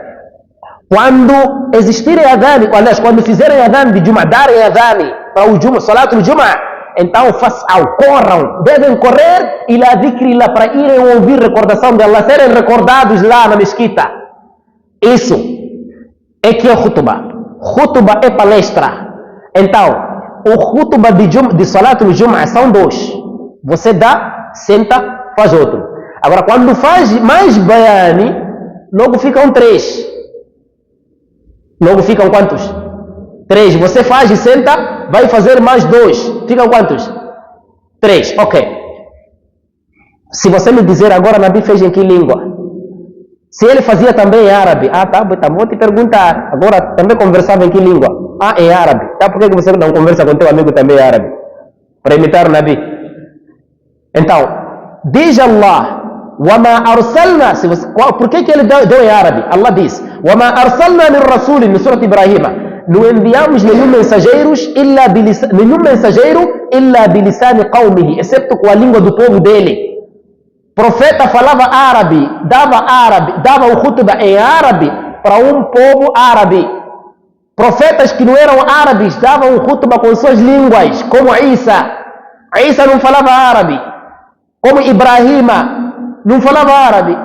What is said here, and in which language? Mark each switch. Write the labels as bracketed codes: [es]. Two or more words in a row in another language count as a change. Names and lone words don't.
[pt] Quando existirem adhan, aliás, quando fizerem adhan de Jumu'ah, darem adhan para o Jumu'ah, [ar] صلاة الجمعة, [pt] então corram, devem correr e lá dhikrillah, para irem ouvir recordação de Allah, serem recordados lá na mesquita. Isso é que é khutbah. Khutbah é palestra. Então, o khutbah de [ar] صلاة الجمعة [pt] são 2. Você dá, senta, faz outro. Agora, quando faz mais bayani, logo ficam 3. Logo ficam quantos? 3. Você faz e senta, vai fazer mais 2. Ficam quantos? 3. Ok. Se você me dizer agora, Nabi fez em que língua? Se ele fazia também em árabe, tá, vou te perguntar. Agora, também conversava em que língua? Em árabe. Tá, por que você não conversa com teu amigo também em árabe? Para imitar o Nabi. Então, diz Allah: [ar] وَمَا أَرْسَلْنَا. [pt] Por que ele deu em árabe? Allah diz: [ar] وَمَا أَرْسَلْنَا مِنْ رَسُولٍ, [pt] no Surah Ibrahim. não enviamos nenhum mensageiro [ar] إلا بلسان قومه, [pt] excepto com a língua do povo dele. Profeta falava árabe, dava o khutbah em árabe para um povo árabe. Profetas que não eram árabes davam o khutbah com suas línguas, como Isa. Isa não falava árabe, como Ibrahima não falava árabe.